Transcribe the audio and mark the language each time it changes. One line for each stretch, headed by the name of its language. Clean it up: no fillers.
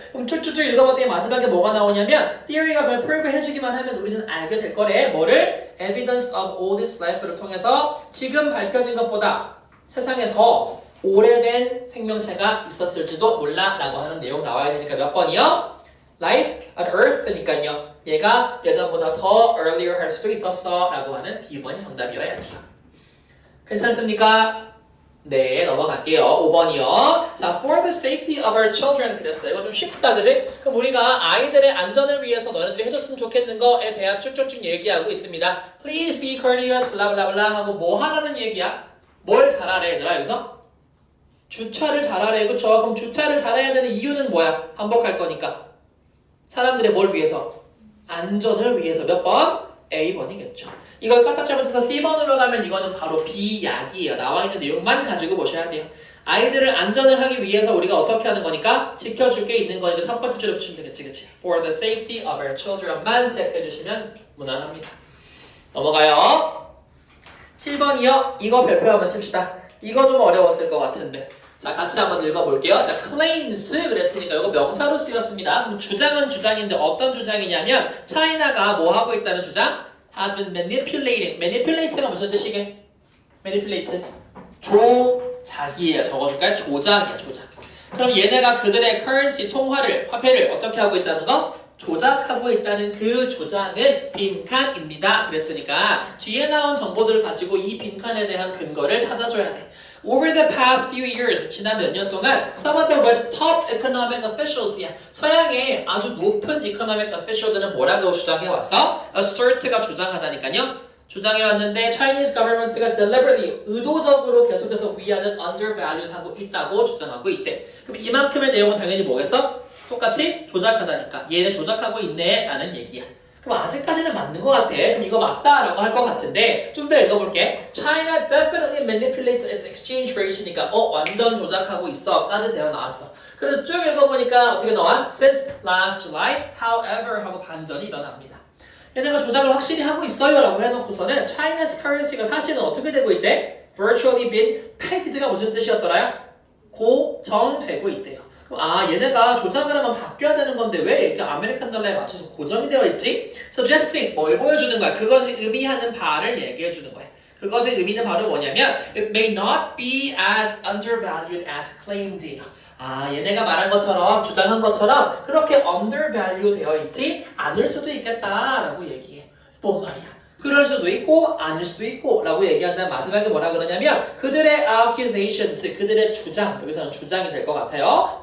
Korean: 그럼 쭉쭉쭉 읽어봤더니 마지막에 뭐가 나오냐면 theory가 그걸 prove 해주기만 하면 우리는 알게 될 거래. 뭐를?
English: evidence of oldest life
Korean: 를 통해서 지금 밝혀진 것보다 세상에 더 오래된 생명체가 있었을지도 몰라 라고 하는 내용 나와야 되니까 몇 번이요?
English: life on earth니까요.
Korean: 얘가 예전보다 더 earlier 할 수도 있었어 라고 하는 B번이 정답이어야지요. 괜찮습니까? 네, 넘어갈게요. 5번이요.
English: 자, for the safety of our children
Korean: 그랬어요. 이거 좀 쉽다, 그지? 그럼 우리가 아이들의 안전을 위해서 너네들이 해줬으면 좋겠는 거에 대한 쭉쭉쭉 얘기하고 있습니다.
English: Please be courteous,
Korean: 블라블라블라 하고 뭐 하라는 얘기야? 뭘 잘하래, 얘들아, 여기서? 주차를 잘하래, 그쵸? 그럼 주차를 잘해야 되는 이유는 뭐야? 반복할 거니까. 사람들의 뭘 위해서? 안전을 위해서 몇 번? A번이겠죠. 이걸 까딱 잘못해서 C번으로 가면 이거는 바로 B약이에요. 나와 있는 내용만 가지고 보셔야 돼요. 아이들을 안전을 하기 위해서 우리가 어떻게 하는 거니까 지켜줄 게 있는 거니까 첫 번째 줄에 붙이면 되겠지, 그치?
English: For the safety of our children만
Korean: 체크해 주시면 무난합니다. 넘어가요. 7번이요. 이거 별표 한번 칩시다. 이거 좀 어려웠을 것 같은데. 자, 같이 한번 읽어볼게요. 자, claims 그랬으니까 이거 명사로 쓰였습니다. 그럼 주장은 주장인데 어떤 주장이냐면 차이나가 뭐 하고 있다는 주장?
English: has been manipulating. manipulate가
Korean: 무슨 뜻이게? manipulate. 조작이에요. 적어줄까요? 조작이야, 조작. 그럼 얘네가 그들의 currency, 통화를, 화폐를 어떻게 하고 있다는 거? 조작하고 있다는 그 주장은 빈칸입니다. 그랬으니까 뒤에 나온 정보들을 가지고 이 빈칸에 대한 근거를 찾아줘야 돼.
English: Over the past few years,
Korean: 지난 몇 년 동안
English: some of the West's top economic officials,
Korean: 서양의 아주 높은
English: economic official들은
Korean: 뭐라고 주장해왔어? assert가 주장하다니까요. 주장해왔는데
English: Chinese government
Korean: 가 deliberately, 의도적으로 계속해서 위안은 undervalued 하고 있다고 주장하고 있대. 그럼 이만큼의 내용은 당연히 뭐겠어? 똑같이 조작하다니까. 얘네 조작하고 있네 라는 얘기야. 그럼 아직까지는 맞는 것 같아. 그럼 이거 맞다라고 할 것 같은데 좀 더 읽어볼게.
English: China definitely manipulates its exchange rate
Korean: 이니까 완전 조작하고 있어 까지 되어 나왔어. 그래서 쭉 읽어보니까 어떻게 나와?
English: Since last July, however
Korean: 하고 반전이 일어납니다. 얘네가 조작을 확실히 하고 있어요 라고 해놓고서는 China's currency가 사실은 어떻게 되고 있대?
English: Virtually been pegged
Korean: 가 무슨 뜻이었더라요? 고정되고 있대요. 그럼 얘네가 조작을 하면 바뀌어야 되는 건데 왜 이렇게 아메리칸 달러에 맞춰서 고정이 되어 있지? Suggesting 뭘 보여주는 거야? 그것이 의미하는 바를 얘기해 주는 거야. 그것의 의미는 바로 뭐냐면
English: It may not be as undervalued as claimed.
Korean: 얘네가 말한 것처럼 주장한 것처럼 그렇게 undervalue 되어 있지 않을 수도 있겠다라고 얘기해. 뭔 말이야? 그럴 수도 있고 아닐 수도 있고 라고 얘기한 다음 마지막에 뭐라 그러냐면 그들의 accusations, 그들의 주장, 여기서는 주장이 될 것 같아요.